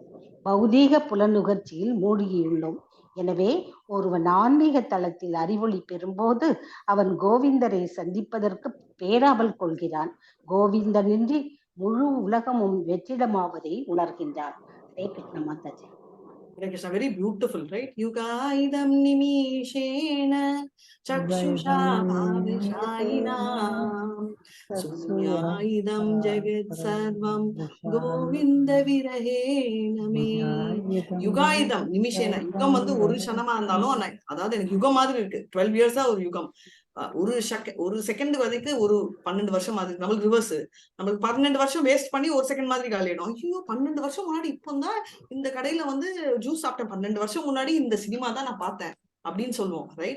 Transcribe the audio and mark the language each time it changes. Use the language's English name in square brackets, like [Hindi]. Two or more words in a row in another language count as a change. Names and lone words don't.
[Tamil] பௌதீக புலனுகர்ச்சியில் மூழ்கியுள்ளோம். எனவே ஒருவன் ஆன்மீக தளத்தில் அறிவொளி பெறும்போது அவன் கோவிந்தரை சந்திப்பதற்கு பேராவல் கொள்கிறான். கோவிந்தனின்றி முழு உலகமும் வெற்றிடமாவதை உணர்கின்றான். ஹரே கிருஷ்ண மாதாஜி. [English] Hare Krishna, very beautiful, right? [Sanskrit] युगायितं निमिषेण चक्षुषा भविषायिनम् शून्यायितं जगत् सर्वं गोविन्द विरहेण मे. युगायुतम् निमिषेण, [Tamil] யுகம் வந்து ஒரு க்ஷணமா இருந்தாலும் அதாவது எனக்கு யுகம் மாதிரி இருக்கு. 12 இயர்ஸா ஒரு யுகம். ஒரு செகண்ட் வரைக்கும் ஒரு 12 வருஷம் மாதிரி. நம்மளுக்கு ரிவர்ஸ், நம்மளுக்கு 12 வருஷம் வேஸ்ட் பண்ணி ஒரு செகண்ட் மாதிரி காலிடும். ஐயோ 12 வருஷம் முன்னாடி இப்போதான் இந்த கடையில வந்து ஜூஸ் சாப்பிட்டேன், 12 வருஷம் முன்னாடி இந்த சினிமா தான் நான் பார்த்தேன் அப்படின்னு சொல்லுவோம், ரைட்?